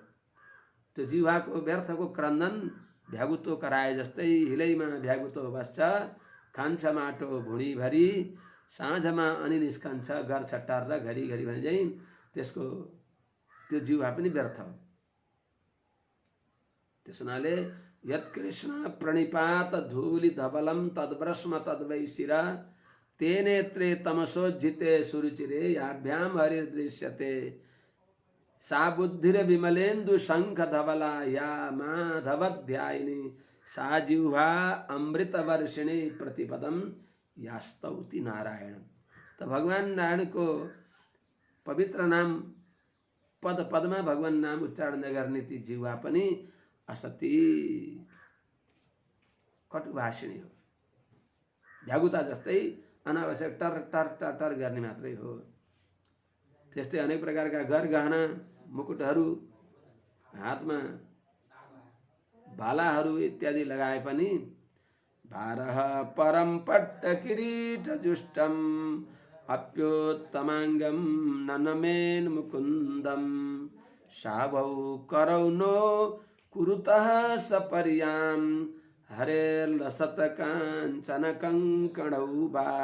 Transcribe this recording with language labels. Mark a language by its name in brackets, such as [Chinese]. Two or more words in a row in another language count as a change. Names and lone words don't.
[Nepali] त्यो जिह्वाको व्यर्थको क्रन्दन भ्यागुतो कराए जस्तै हिलैमा भ्यागुतो बस्छ, खान्छ माटो भुँडीभरि, साँझमा अनि निस्कन्छ घर छट्टार र घरिघरि भने चाहिँ त्यसको त्यो जिह्वा पनि व्यर्थ हो। त्यस हुनाले [Sanskrit] यत्कृष्ण प्रणिपात धूलि धवलम तद्ब्रश्म तद्वै शिरा तेनेत्रे तमसोज्झिते सुरुचिरे याभ्याम हरिर्दृश्यते सा बुद्धिर विमलेन्दु शंख धवला या माधवध्यायिनी सा जिह्वा अमृत वर्षिणी प्रतिपदम यास्तौति नारायण। [Nepali] तो भगवान नारायण को पवित्र नाम पद पदमा भगवान नाम उच्चारण नगर्ने ती जिह्वा पनि असति कटुभाषिणी हो। भ्यागुता जस्तै अनावश्यक टर टर टर टर गर्ने मात्रै हो। त्यस्तै अनेक प्रकारका गहना मुकुटहरू हातमा भालाहरू इत्यादि लगाए पनि [Sanskrit] भारह परम पट्ट किरीट जुष्टम अप्योत्तमांगम ननमेन मुकुंदम शाभौ करौ नो कुरुतः सपर्याम हरे लसत कांचन कंकणौ बा।